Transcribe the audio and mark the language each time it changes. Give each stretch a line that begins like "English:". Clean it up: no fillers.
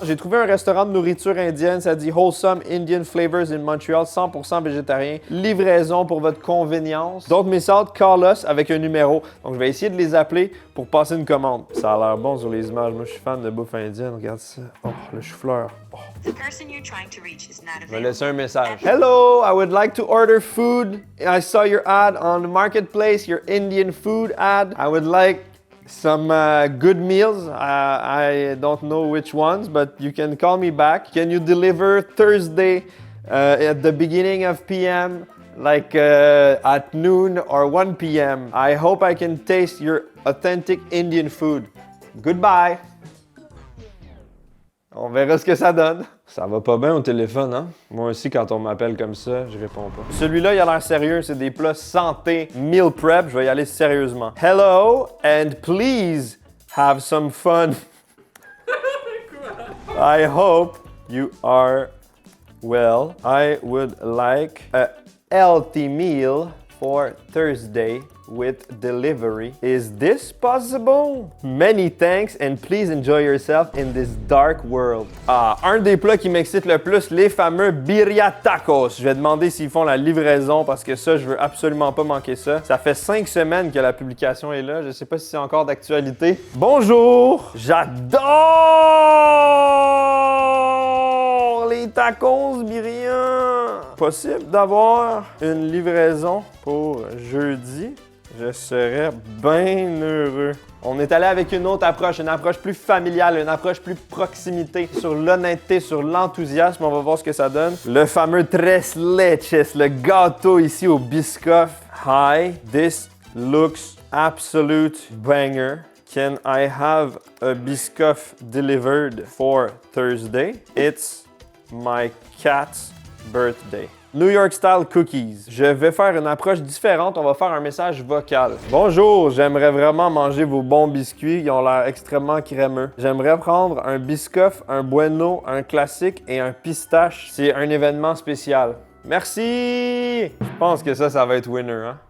French: J'ai trouvé un restaurant de nourriture indienne. Ça dit
English: Wholesome Indian Flavors in Montreal,
French: 100% végétarien. Livraison pour votre
English: convenience. Don't miss out, call us
French: avec un numéro. Donc, je vais essayer de les appeler pour passer une commande. Ça a l'air bon sur les images. Moi, je suis fan de bouffe indienne. Regarde ça. Oh, le chou-fleur. Oh. Je vais laisser un message.
English: Hello, I would like to order food. I saw your ad on the marketplace, your Indian food ad. I would like some good meals. I don't know which ones, but you can call me back. Can you deliver Thursday at the beginning of PM, like at noon or 1 p.m.? I hope I can taste your authentic Indian food. Goodbye.
French: On verra ce que ça donne. Ça va pas bien au téléphone, hein? Moi aussi, quand on m'appelle comme ça, je réponds pas. Celui-là, il a l'air sérieux. C'est des plats santé, meal prep. Je vais y aller sérieusement.
English: Hello, and please have some fun. I hope you are well. I would like a healthy meal for Thursday with delivery. Is this possible? Many thanks and please enjoy yourself in this dark world.
French: Ah, un des plats qui m'excite le plus, les fameux Birria Tacos. Je vais demander s'ils font la livraison parce que ça, je veux absolument pas manquer ça. Ça fait 5 semaines que la publication est là. Je sais pas si c'est encore d'actualité. Bonjour! J'adore les tacos Birria! possible d'avoir une livraison pour jeudi? Je serais bien heureux. On est allé avec une autre approche, une approche plus familiale, une approche plus proximité, sur l'honnêteté, sur l'enthousiasme. On va voir ce que ça donne. Le fameux tres leches, le gâteau ici au Biscoff.
English: Hi, this looks absolute banger. Can I have a Biscoff delivered for Thursday? It's my cat's birthday. New York Style Cookies.
French: Je vais faire une approche différente. On va faire un message vocal. Bonjour, j'aimerais vraiment manger vos bons biscuits. Ils ont l'air extrêmement crémeux. J'aimerais prendre un Biscoff, un Bueno, un classique et un pistache. C'est un événement spécial. Merci! Je pense que ça va être winner, hein?